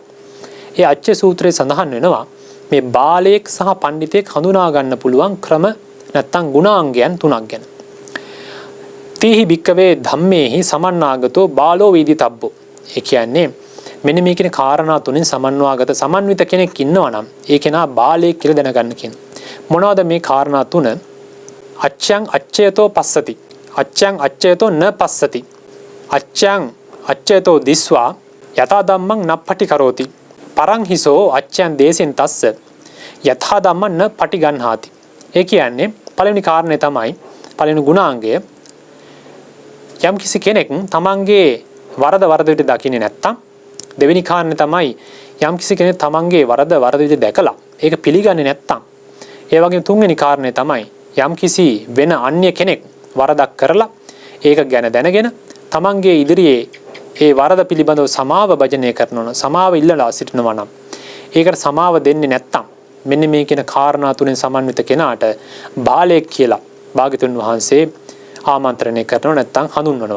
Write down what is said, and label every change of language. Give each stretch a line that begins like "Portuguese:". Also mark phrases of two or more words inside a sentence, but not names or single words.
Sinhala: ඒ අච්චය සූත්‍රයේ සඳහන් වෙනවා මේ බාලයෙක් සහ පඬිතෙක් හඳුනා ගන්න පුළුවන් ක්‍රම නැත්තම් ගුණාංගයන් තුනක් ගැන.
Pali: තීහි භික්කවේ ධම්මේහි සමන්නාගතෝ බාලෝ වීදිතබ්බෝ.
Sinhala: ඒ කියන්නේ මෙන්න මේ කියන කාරණා තුنين සමන්වාගත සමන්විත කෙනෙක් ඉන්නවා නම් ඒ කෙනා බාලයෙක් කියලා දැනගන්න කියන. මොනවද මේ කාරණා තුන?
Pali: අච්ඡං අච්ඡයතෝ පස්සති. අච්ඡං අච්ඡයතෝ න පස්සති. අච්ඡං අච්ඡයතෝ දිස්වා යතා ධම්මං නප්පටි කරෝති. පරං හිසෝ අච්ඡං දේසෙන් තස්ස යතා ධම්මං න පටි ගන්හාති.
Sinhala: ඒ කියන්නේ පළවෙනි කාරණේ තමයි පළවෙනි ගුණාංගය. යම් කිසි කෙනෙක් තමන්ගේ වරද විදිහට දකින්නේ නැත්තම් දෙවෙනි කාරණේ තමයි යම් කිසි කෙනෙක් තමන්ගේ වරද විදිහට දැකලා ඒක පිළිගන්නේ නැත්තම් ඒ වගේම තුන්වෙනි කාරණේ තමයි යම් කිසි වෙන අන්‍ය කෙනෙක් වරදක් කරලා ඒක ගැන දැනගෙන තමන්ගේ ඉදිරියේ ඒ වරද පිළිබඳව සමාව භජනය කරනවා සමාව ඉල්ලලා සිටිනවා නම් ඒකට සමාව දෙන්නේ නැත්තම් මෙන්න මේ කියන කාරණා තුනෙන් සමන්විත කෙනාට බාලයෙක් කියලා භාග්‍යතුන් වහන්සේ ආමන්ත්‍රණය කරනවා නැත්තම් හඳුන්වනවා.